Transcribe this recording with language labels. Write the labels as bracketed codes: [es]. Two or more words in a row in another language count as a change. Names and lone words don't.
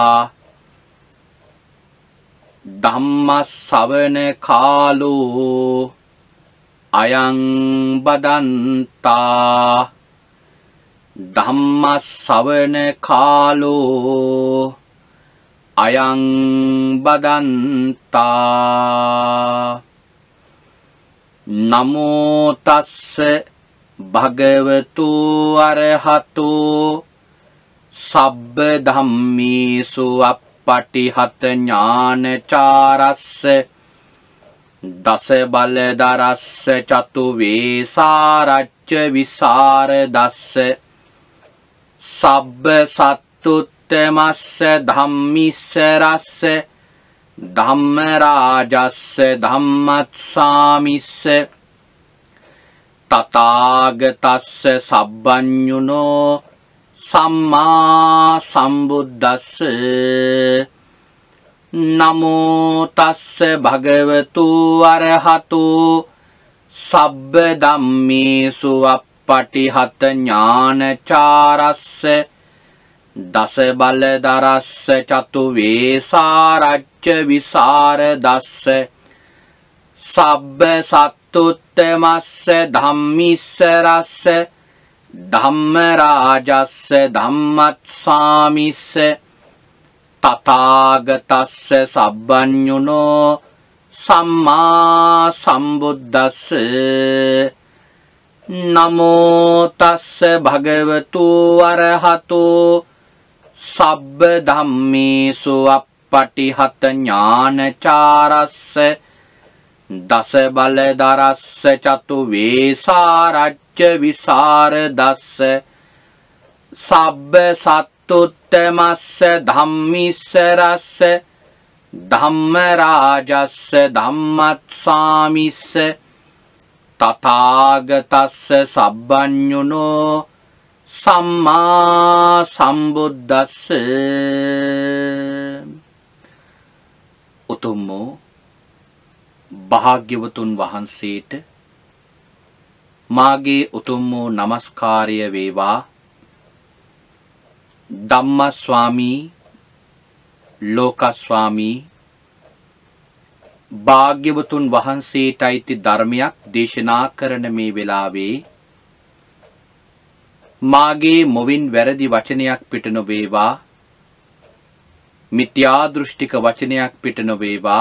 [pi] धम्मश्रवण कालो अयं बदन्ता धम्मश्रवण कालो अयं बदन्ता नमो तस्से भगवतो अरहतो सब्ब धम्मेषु अपटिहत ज्ञानचारस्य दश बलधरस्य चतुर्वेशारच्च विशारदस्य सब्ब सत्तुत्तमस्य धम्मीश्वरस्य धम्मराजस्य धम्मस्वामिस्य तथागतस्य सब्बञ्जुनो सम्मा सम्बुद्धस्य नमो तस्य भगवतो अरहतो सब्ब धम्मेषु अपटिहत ज्ञानचारस्य दश बलधरस्य चतुर्वेशारच्च विशारदस्य सब्ब सत्तुत्तमस्य धम्मीश्वरस्य धम्मराजस्य धम्मस्वामिस्य तथागतस्य सब्बञ्जुनो सम्मा सम्बुद्धस्य नमो तस्य भगवतो अरहतो सब्ब धम्मेषु अपटिहत ज्ञानचारस्य दश बलधरस्य चतुर्वेशारच्च विशारदस्य सब्ब सत्तुत्तमस्य धम्मीश्वरस्य धम्मराजस्य धम्मस्वामिस्य तथागतस्य सब्बञ्जुनो सम्मा सम्बुद्धस्य [si] උතුම් වූ භාග්‍යවතුන් වහන්සේට මාගේ උතුම් වූ නමස්කාරය වේවා. ධම්මස්වාමී ලෝකස්වාමී භාග්‍යවතුන් වහන්සේට අයිති ධර්මයක් දේශනා කරන මේ වෙලාවේ මාගේ මොවින් වැරදි වචනයක් පිට නොවේවා, මිත්‍යා දෘෂ්ටික වචනයක් පිට නොවේවා.